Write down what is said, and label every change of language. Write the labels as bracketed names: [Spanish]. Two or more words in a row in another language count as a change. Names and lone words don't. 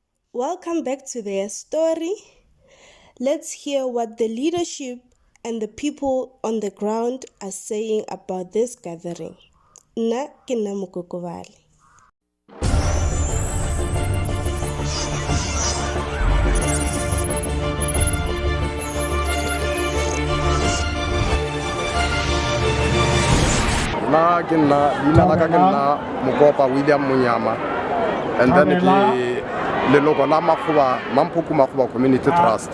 [English] Welcome back to their story. Let's hear what the leadership and the people on the ground are saying about this gathering. [Northern Sotho] Nna ke nna Mokokobale. Na ke nna leina la ka ke nna Mokopa William Munyama, [English] and then [Northern Sotho] ke leloko la Makgoba Mamphoko Makgoba Community Trust.